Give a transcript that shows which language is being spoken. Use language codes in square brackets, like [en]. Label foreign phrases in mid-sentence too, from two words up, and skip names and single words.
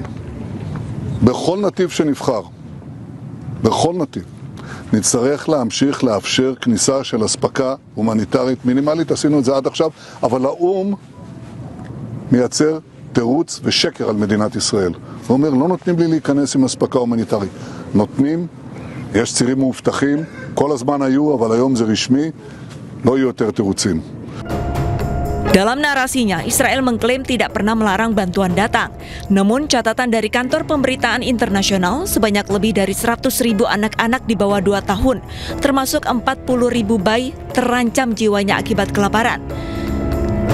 [he] בכל נתיב שנבחר, בכל נתיב, נצטרך להמשיך לאפשר כניסה של אספקה הומניטרית מינימלית, עשינו את זה עד עכשיו, אבל האו"ם מייצר תירוץ ושקר על מדינת ישראל. הוא אומר, לא נותנים לי להיכנס עם אספקה הומניטרית. נותנים, יש צירים מאובטחים, כל הזמן היו, אבל היום זה רשמי, לא יהיו יותר תירוצים. [id] Dalam narasinya, Israel mengklaim tidak pernah melarang bantuan datang. Namun catatan dari kantor pemberitaan internasional, sebanyak lebih dari 100.000 anak-anak di bawah 2 tahun, termasuk 40.000 bayi terancam jiwanya akibat kelaparan.